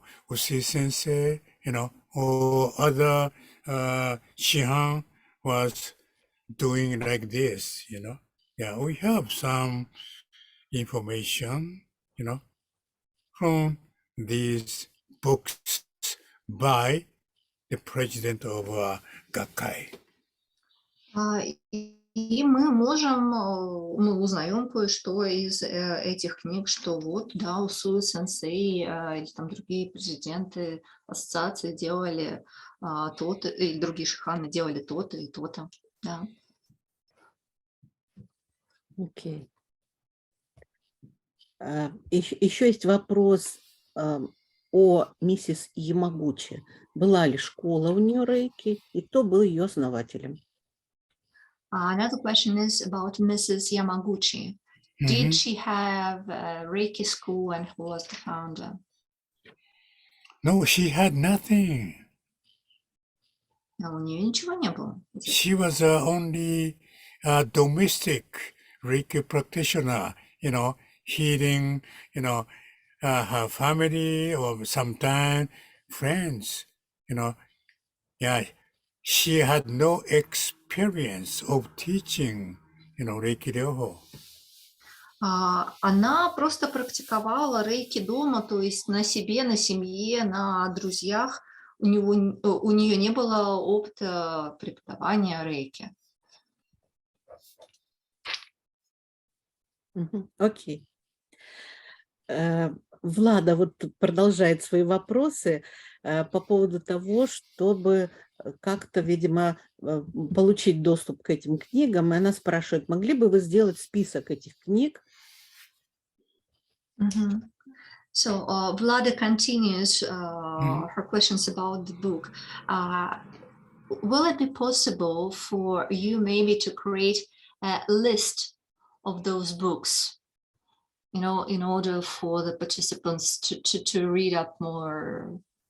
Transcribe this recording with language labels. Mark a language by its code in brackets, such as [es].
[en] Usui sensei, or other Shihan was doing like this, Yeah, we have some information, from these books by the president of Gakkai. [ru] И мы мы узнаем кое-что из этих книг, что вот, да, Усуи сенсей или там другие президенты ассоциации делали то-то, и другие шиханы делали то-то и то-то, да. Окей. Еще есть вопрос о миссис Ямагучи. Была ли школа у нее Рэйки, и кто был ее основателем? [en] Another question is about Mrs. Yamaguchi. Did she have a Reiki school and who was the founder? No, she had nothing. [ru] У нее ничего не было. [en] She was only a domestic Reiki practitioner, healing, her family or sometimes friends, Yeah, she had no experience of teaching, Reiki Ryoho. [ru] Она просто практиковала рейки дома, то есть на себе, на семье, на друзьях. У нее не было опыта преподавания рейки. Окей. Влада вот продолжает свои вопросы по поводу того, чтобы как-то, видимо, получить доступ к этим книгам. И она спрашивает, могли бы вы сделать список этих книг? [en] So Vlada continues her questions about the book. Will it be possible for you maybe to create a list of those books, in order for the participants to read up more